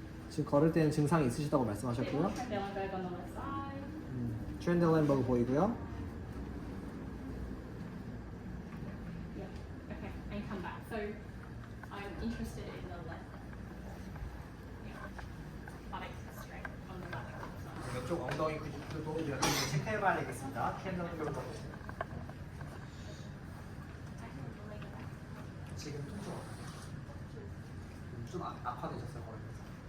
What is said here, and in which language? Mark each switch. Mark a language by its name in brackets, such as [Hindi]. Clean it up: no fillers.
[Korean] 지금 걸을 때는 증상이 있으시다고 말씀하셨고요. [English] Trendelenburg on the left side. [Korean] 트렌델렌버그 보이고요. [English] Yeah. Okay, and come back. So I'm interested in the left. Yeah. Buttock strength on the left side. [Korean] 왼쪽 엉덩이 근육도 이렇게 체크해봐야 되겠습니다. 트렌델렌버그 [English] I can leg back. [Korean] 지금 통증 좀 악화되셨어요 걸으면서.